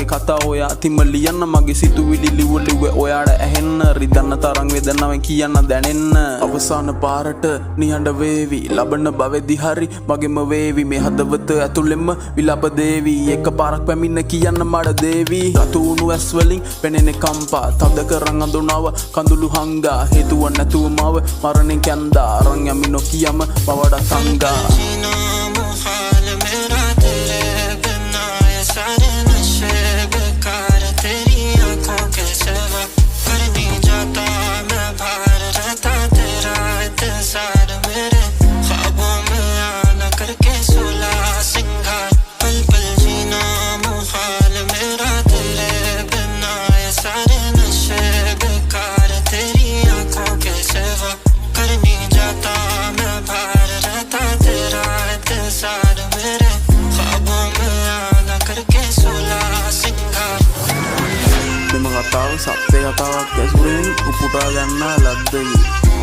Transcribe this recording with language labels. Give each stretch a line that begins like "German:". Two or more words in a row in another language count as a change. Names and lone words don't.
Sinhala: කතා ඔය අතිම ලියන්න මගේ සිතුවිලි ලිව්වේ ඔයාට ඇහෙන්න රිදන්න තරං වේදනාවෙන් කියන්න දැනෙන්න අවසාන පාරට නිහඬ වේවි ලබන භවෙදි හරි මගෙම වේවි මේ හදවත ඇතුළෙම විලාප දේවි එක පාරක් පැමිණ කියන්න මඩ දේවි රතු වුණු ඇස් වලින් පෙනෙන කම්පා තද කරන් අඳුනව කඳුළු හංගා හේතුව නැතුව මව මරණින් කැන්දා අරන් යමි නොකියම මවඩ සංගා
Hindi: सारे नशे बेकार तेरी आंखों के सिवा। कर नहीं जाता मैं बाहर रहता तेरा इंतजार, मेरे ख्वाबों में आना करके सुला सिंगार। पल पल जीना मुहाल मेरा तेरे बिना, ये सारे नशे बेकार तेरी आंखों के सिवा। कर नहीं जाता मैं बाहर रहता तेरा इंतजार, मेरे ख्वाबों में करके सुला सिंगार।
Sinhala: මෙම කතාව සත්‍ය කතාවක් ඇසුරෙන් උපුටා ගන්නා ලද්දකි